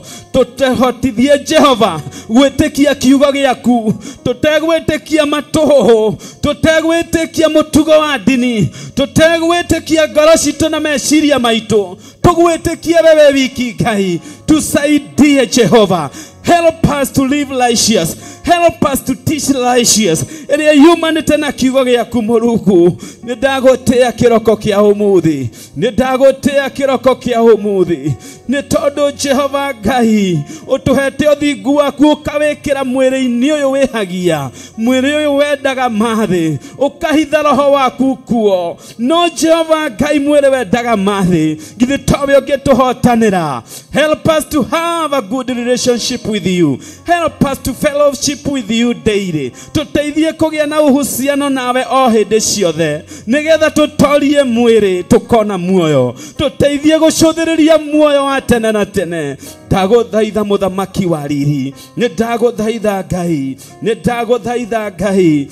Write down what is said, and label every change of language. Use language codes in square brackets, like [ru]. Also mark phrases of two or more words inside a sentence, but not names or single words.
[ki] Tutehotithie Jehova gwĩtĩkia kiugo gĩaku, tutegwĩtĩkia matũhũhũ, tutegwĩtĩkia mũtugo wa ndini, tutegwĩtĩkia ngoro citũ na meciria maitũ, tugwĩtĩkie wewe wiki Ngai. [sw] Tusaidie Jehova. [en] Help us to live righteous. Help us to teach righteous. [ki] Ere humanity na kiugo gĩaku Mũrungu. Nĩndagũtĩa kĩroko kĩa ũmũthĩ. Nĩndagũtĩa kĩroko kĩa ũmũthĩ. Nĩ tondũ Jehova Ngai ũtũhete ũthingu waku ũkawĩkĩra mwĩrĩ-inĩ ũyũ wĩhagia. Mwĩrĩ ũyũ wendaga mathĩ. Ũkahitha roho waku kuo. No Jehova Ngai mwĩrĩ wendaga mathĩ. Githĩ towe ũngĩtũhotanĩra. [en] Help us to have a good relationship with you. Help us to fellowship with you daily. [ki] Tuteithie kũgĩa na uhusiano nawe o hĩndĩ ciothe. Nĩgetha tũtorie mwĩrĩ tukona muoyo. Tuteithie gũcũthĩrĩria muoyo wa tene na tene. Ndagũthaitha mũthamaki wa riri. Nĩndagũthaitha Ngai. Nĩndagũthaitha Ngai.